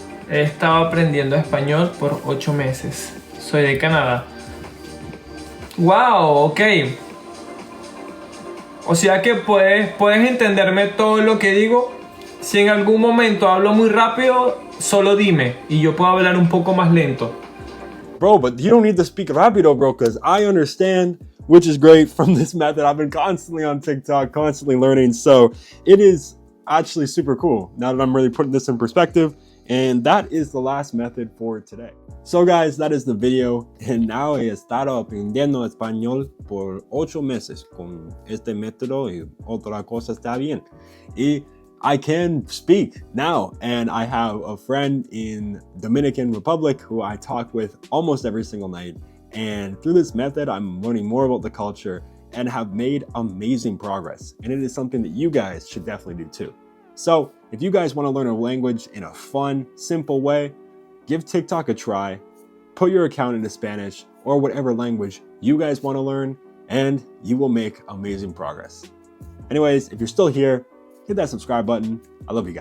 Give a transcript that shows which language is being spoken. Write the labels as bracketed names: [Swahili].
[Spanish] He estado aprendiendo español por 8 meses. Soy de Canadá. ¡Wow! Ok. O sea que puedes entenderme todo lo que digo. Si en algún momento hablo muy rápido, solo dime y yo puedo hablar un poco más lento. [English] Bro, but you don't need to speak rapido, bro, because I understand, which is great from this method. I've been constantly on TikTok, constantly learning. So it is actually super cool now that I'm really putting this in perspective. And that is the last method for today. So guys, that is the video. And now [Spanish] he estado aprendiendo español por 8 meses con este método y otra cosa está bien. [English] Y I can speak now, and I have a friend in Dominican Republic who I talk with almost every single night. And through this method, I'm learning more about the culture and have made amazing progress. And it is something that you guys should definitely do too. So if you guys want to learn a language in a fun, simple way, give TikTok a try, put your account into Spanish or whatever language you guys want to learn, and you will make amazing progress. Anyways, if you're still here, hit that subscribe button. I love you guys.